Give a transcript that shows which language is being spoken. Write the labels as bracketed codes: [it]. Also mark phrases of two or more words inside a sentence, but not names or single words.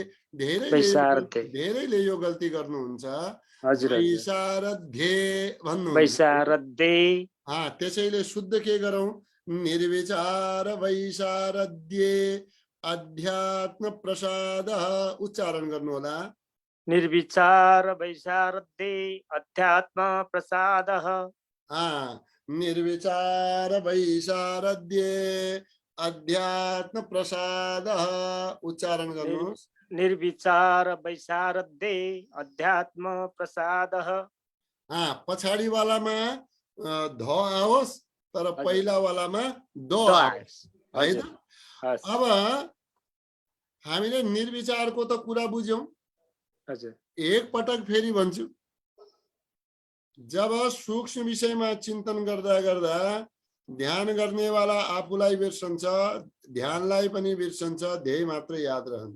[ne] धेरैले यो गल्ती गर्नुहुन्छ। वैशारद्ये भन्नु, वैशारद्ये। त्यसैले शुद्ध के गरौं? [sa] निर्विचार वैशारद्ये अध्यात्म प्रसादः [ne] उच्चारण गर्नु होला। [sa] निर्विचार वैशारद्ये अध्यात्म प्रसादः। निर्विचार वैशारद्ये अध्यात्म प्रसादः [ne] उच्चारण गर्नुहोस्। [sa] निर्विचार वैशारद्ये अध्यात्म प्रसादः। [ne] पछाडि वालामा ध आओस्, तर पहिला वालामा द आओस् है त? अब हामीले निर्विचारको त कुरा बुझ्यौं। एक पटक फेरि भन्छु। जब सूक्ष्म विषयमा चिन्तन गर्दा गर्दा ध्यान गर्नेवाला आफूलाई बिर्सन्छ, ध्यानलाई पनि बिर्सन्छ, ध्येय मात्र याद रहन्छ।